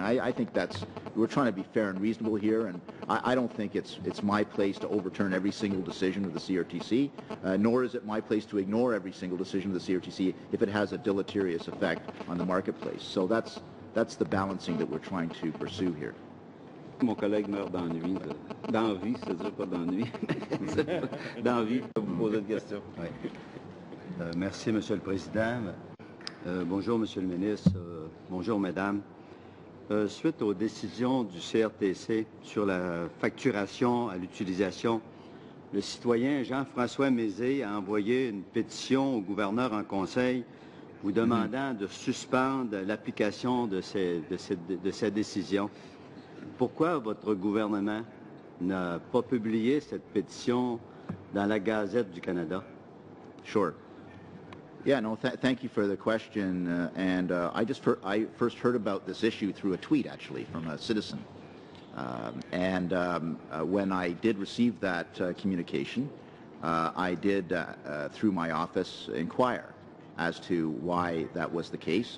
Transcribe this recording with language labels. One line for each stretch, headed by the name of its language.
English: I think we're trying to be fair and reasonable here, and I don't think it's my place to overturn every single decision of the CRTC, nor is it my place to ignore every single decision of the CRTC if it has a deleterious effect on the marketplace. So that's the balancing that we're trying to pursue here.
French: Mon collègue meurt d'ennui. D'envie, c'est-à-dire pas d'ennui. D'envie, de vous poser une question. Oui. Merci, Monsieur le Président. Bonjour, Monsieur le Ministre. Bonjour, Mesdames. Suite aux décisions du CRTC sur la facturation à l'utilisation, le citoyen Jean-François Mézé a envoyé une pétition au gouverneur en conseil vous demandant de suspendre l'application de ces décisions. Pourquoi votre gouvernement n'a pas publié cette pétition dans la Gazette du Canada?
English: Sure. Yeah, no, thank you for the question. I first heard about this issue through a tweet, actually, from a citizen. When I did receive that communication, I did, through my office, inquire as to why that was the case.